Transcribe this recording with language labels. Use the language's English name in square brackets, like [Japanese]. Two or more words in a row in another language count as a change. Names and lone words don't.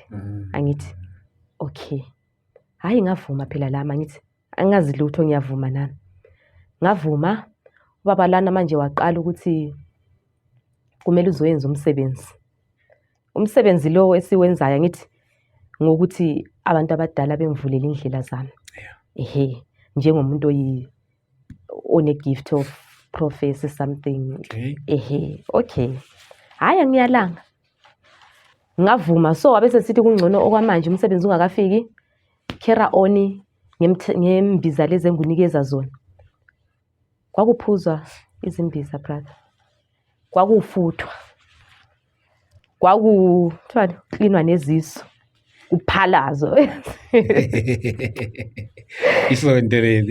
[Zulu] Angithi okay, hayi ngavuma phela lama, ngithi angazi lutho, ngiyavuma nami. Ngavuma. Ubaba lana manje waqala ukuthi kumele uzoyenza umsebenzi lo esiwenzayo, ngithi ngokuthi abantu abadala bengivulela indlela zami. Njengomuntu [English] one gift of prophecy something. [Zulu] Okay. Hayi ngiyalanga. Ngavuma. So wabe sesithi kungcono okwamanje umsebenzi ungakafiki, [English] carry on [Zulu] ngembiza lezi engunikeza zona. Kwakuphuzwa izimbiza brother. Kwakufuthwa. Kwakuthiwa cleanwa neziso. Uphalazo. Isonto leli.